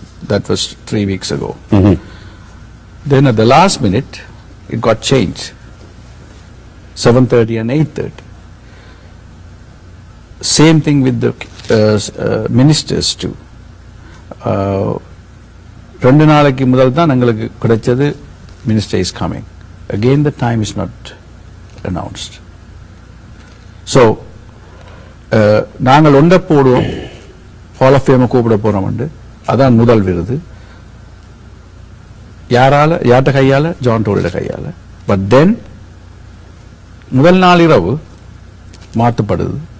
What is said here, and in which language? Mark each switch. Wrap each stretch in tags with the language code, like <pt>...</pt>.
<en>That was 3 weeks ago. Then at the last minute it got changed, 7:30 and 8:30. Same thing with the ministers too.</en> <ta>2 நாளைக்கு முதல் தான் எங்களுக்கு கிடைச்சது</ta> <en>minister is coming. Again the time is not announced.</en> <ta>So நாங்கள் ஒன்றை போடுவோம், hall of ஃபேமை கூப்பிட போறோம். அதான் முதல் விருது. யார்கிட்ட கையால? ஜான் டோரியோட கையால. பட் தென் முதல் நாள் இரவு மாற்றப்படுது.</ta>